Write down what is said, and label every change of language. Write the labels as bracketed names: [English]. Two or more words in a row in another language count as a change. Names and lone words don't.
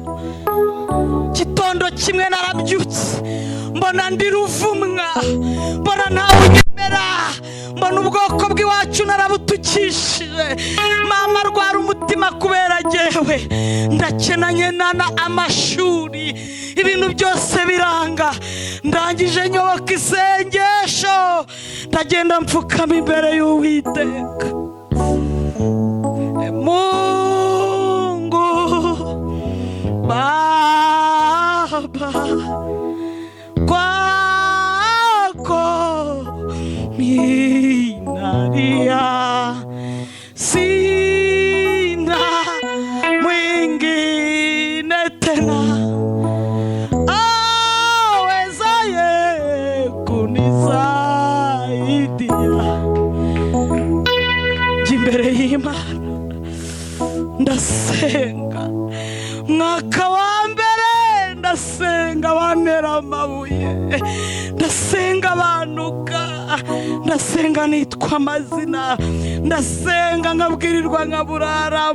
[Kinyarwanda] Gitondo kimwe narabyutse mbona ndi ruvumwa, mbona ntawe unyemera, mbona ubwoko bw'iwacu narabutukishije. Mama rwara umutima kubera jyewe ndakenanye nana amashuri, ibintu byose biranga. Ndangije nyoboka isengesho, ndagenda mfukama imbere y'Uwiteka. [Swahili] Mungu Baba, kwako minalia, sina mwingine tena awezaye kunisaidia. [Kinyarwanda] Jimbere y'Imana ndasenga, mwaka wa mbere ndasenga bantera amabuye, ndasenga banuka, ndasenga nitwa amazina, ndasenga nkabwirirwa nkaburara.